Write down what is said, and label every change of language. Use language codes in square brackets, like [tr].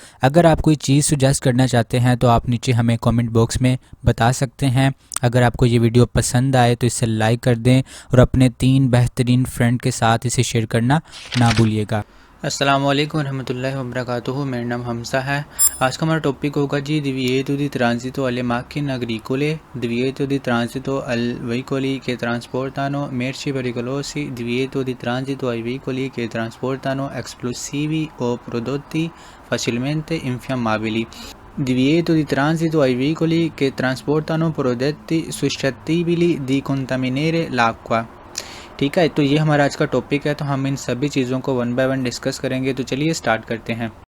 [hi] अगर आप कोई चीज़ सुजेस्ट करना चाहते हैं तो आप नीचे हमें कमेंट बॉक्स में बता सकते हैं। अगर आपको ये वीडियो पसंद आए तो इसे लाइक कर दें और अपने 3 बेहतरीन फ्रेंड के साथ इसे शेयर करना ना भूलिएगा। अस्सलामुअलैकुम रहमतुल्लाहि वबरकातुहू। मेरा नाम हमसा है। आज का हमारा टॉपिक होगा जी [it] divieto di transito alle macchine agricole, divieto di transito ai veicoli che trasportano merci pericolosi, divieto di transito ai veicoli che trasportano esplosivi o prodotti facilmente infiammabili, divieto di transito ai veicoli che trasportano prodotti suscettibili di contaminare l'acqua। [hi] ठीक है, तो ये हमारा आज का topic है। तो हम इन सभी चीज़ों को वन बाय वन डिस्कस करेंगे। तो चलिए स्टार्ट करते हैं।